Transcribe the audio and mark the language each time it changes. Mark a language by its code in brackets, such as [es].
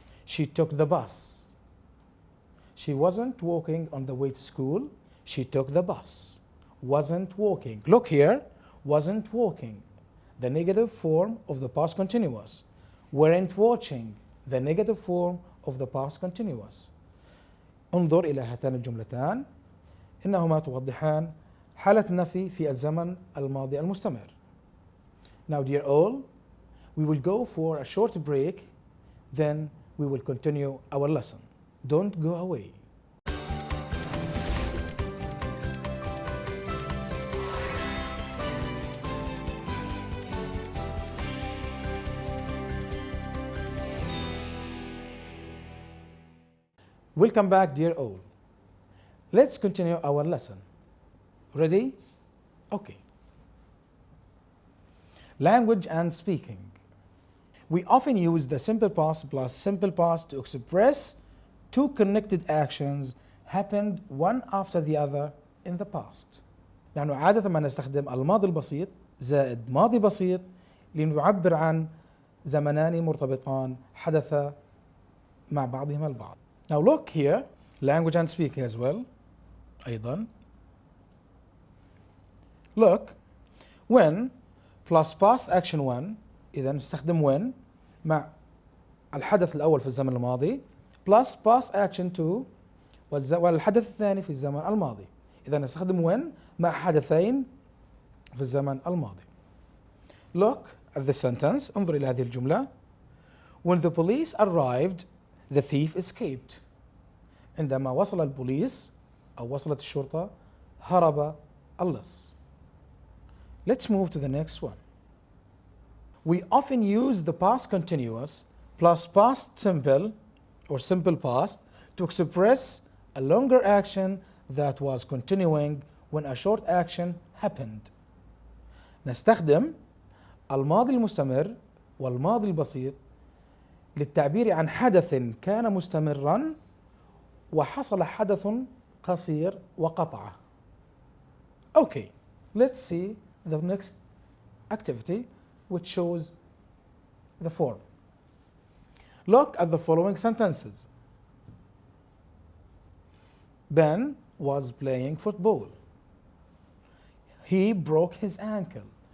[en] She took the bus. She wasn't walking on the way to school. She took the bus. Wasn't walking. Look here. Wasn't walking. The negative form of the past continuous. Weren't watching. The negative form of the past continuous. [ar] انظر إلى هاتان الجملتان إنهما توضحان حالة النفي في الزمن الماضي المستمر. [en] Now, dear all, we will go for a short break, then we will continue our lesson. Don't go away. Welcome back, dear all. Let's continue our lesson. Ready? Okay. Language and speaking. We often use the simple past plus simple past to express two connected actions happened one after the other in the past. [ar] نحن عادة ما نستخدم الماضي البسيط زائد ماضي بسيط لنعبر عن زمنان مرتبطان حدثا مع بعضهما البعض. [en] Now look here, language and speaking as well. [ar] أيضا. [en] Look, when plus past action one, [ar] إذا نستخدم when مع الحدث الأول في الزمن الماضي [en] plus past action two [ar] والحدث الثاني في الزمن الماضي. إذا نستخدم when مع حدثين في الزمن الماضي. [en] Look at the sentence. [ar] انظر إلى هذه الجملة. [en] When the police arrived, the thief escaped. [ar] عندما وصل البوليس أو وصلت الشرطة هرب اللص. [en] Let's move to the next one. We often use the past continuous plus past simple or simple past to express a longer action that was continuing when a short action happened. [ar] نستخدم الماضي المستمر والماضي البسيط للتعبير عن حدث كان مستمرا وحصل حدث قصير وقطعه. [en] Okay, let's see the next activity which shows the form. Look at the following sentences. Ben was playing football. He broke his ankle.